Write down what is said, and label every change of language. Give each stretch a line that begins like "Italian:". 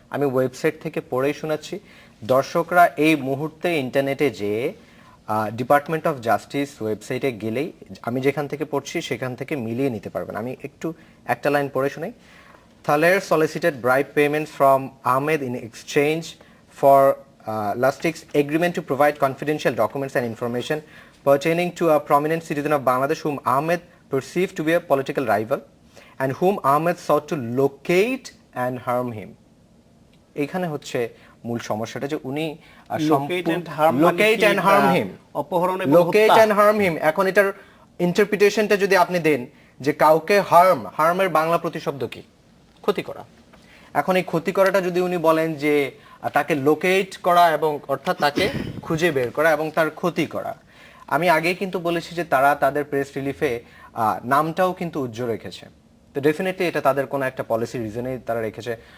Bangla: আমি ওয়েবসাইট থেকে পড়েই শোনাচ্ছি, দর্শকরা এই মুহূর্তে ইন্টারনেটে যেয়ে ডিপার্টমেন্ট অফ জাস্টিস ওয়েবসাইটে গেলেই আমি যেখান থেকে পড়ছি সেখান থেকে মিলিয়ে নিতে পারবেন। আমি একটু একটা লাইন পড়ে শোনাই।
English: Thaler solicited bribe payments from Ahmed in exchange for Lustig's agreement to provide confidential documents and information pertaining to a prominent citizen of Bangladesh whom Ahmed perceived to be a political rival and whom Ahmed sought to locate and harm him.
Bangla: এখানে হচ্ছে মূল সমস্যাটা যে উনি
English: locate and harm him,
Bangla: locate and harm him। এখন এটার ইন্টারপ্রিটেশনটা যদি আপনি দেন যে কাউকে হার্মের বাংলা প্রতিশব্দ কি? ক্ষতি করা। এখন এই ক্ষতি করাটা যদি উনি বলেন যে তাকে লোকেট করা এবং অর্থাৎ তাকে খুঁজে বের করা এবং তার ক্ষতি করা, আমি আগেই কিন্তু বলেছি যে তারা তাদের প্রেস রিলিফে নামটাও কিন্তু উজ্জ্বল রেখেছে। তো ডেফিনেটলি এটা তাদের কোনো একটা পলিসি রিজনেই তারা রেখেছে।